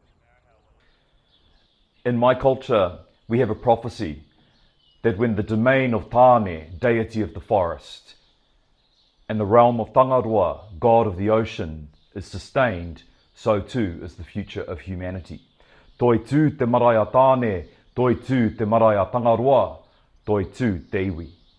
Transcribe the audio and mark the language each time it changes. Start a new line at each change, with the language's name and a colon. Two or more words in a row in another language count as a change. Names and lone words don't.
English: In my culture, we have a prophecy that when the domain of Tāne, deity of the forest, and the realm of Tangaroa, god of the ocean, is sustained, so too is the future of humanity.
Māori: Toi tū te marae a Tāne, toi tū te marae a Tangaroa, toi tū te iwi.